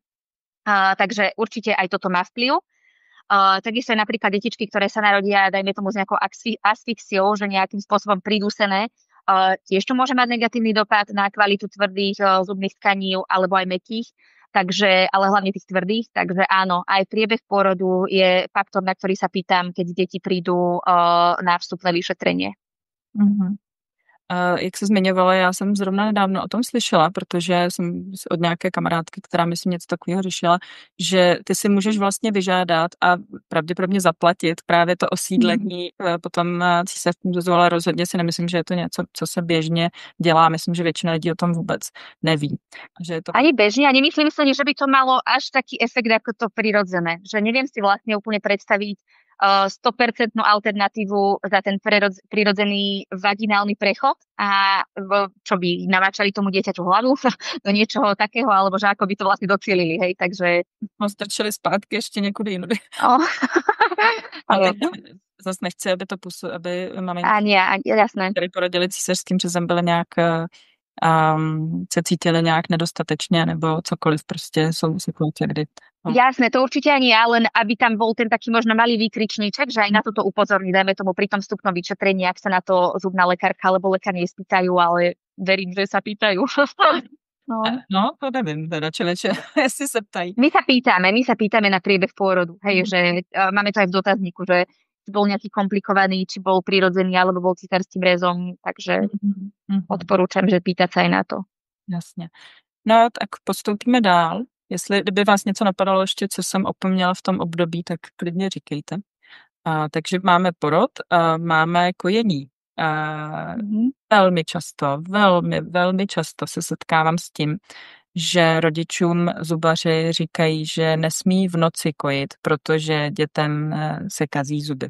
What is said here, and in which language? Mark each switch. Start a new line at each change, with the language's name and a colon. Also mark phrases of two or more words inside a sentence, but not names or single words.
Slovak: Takže určite aj toto má vplyv. Takisto aj napríklad detičky, ktoré sa narodia, dajme tomu s nejakou asfixiou, že nejakým spôsobom pridúsené, tiež to môže mať negatívny dopad na kvalitu tvrdých zubných tkanív alebo aj mäkkých, takže, ale hlavne tých tvrdých. Takže áno, aj priebeh pôrodu je faktor, na ktorý sa pýtam, keď deti prídu na vstupné vyšetrenie.
Czech: Jak se zmiňovala, já jsem zrovna nedávno o tom slyšela, protože jsem od nějaké kamarádky, která myslím něco takového řešila, že ty si můžeš vlastně vyžádat a pravděpodobně zaplatit právě to osídlení potom císařským řezem, ale rozhodně si nemyslím, že je to něco, co se běžně dělá. Myslím, že většina lidí o tom vůbec neví. Že je to...
Slovak: Ani bežne, a nemyslím si, že by to malo až taký efekt ako to prirodzené. Že neviem si vlastne úplne predstaviť, 100% alternatívu za ten prirodzený vaginálny prechod a čo by naváčali tomu dieťaťu hlavu do niečoho takého, alebo že ako by to vlastne docielili, hej, takže...
Czech: Strčili zpátky ještě někudy jinudy. Ale zase nechci, aby to aby maminky,
Slovak: jasné.
Czech: které porodili císařským řezem, byly nějak se cítili nějak nedostatečně nebo cokoliv, prostě jsou situace, kdy...
Slovak: Jasné, to určite ani ja, len aby tam bol ten taký možno malý výkričníček, že aj na toto upozorní, dajme tomu pri tom vstupnom vyšetrení, ak sa na to zubná lekárka alebo lekár nespýtajú, ale verím, že sa pýtajú.
Czech: No, to nevím, teda, jestli se ptají.
Slovak: My sa pýtame na priebeh pôrodu, hej, že máme to aj v dotazníku, že či bol nejaký komplikovaný, či bol prirodzený, alebo bol císarským rezom, takže odporúčam, že pýtať sa aj na to.
Czech: Jasně. No, tak postoupíme dál. Jestli kdyby vás něco napadalo ještě, co jsem opomněla v tom období, tak klidně říkejte. Takže máme porod, máme kojení. Velmi často se setkávám s tím, že rodičům zubaři říkají, že nesmí v noci kojit, protože dětem se kazí zuby.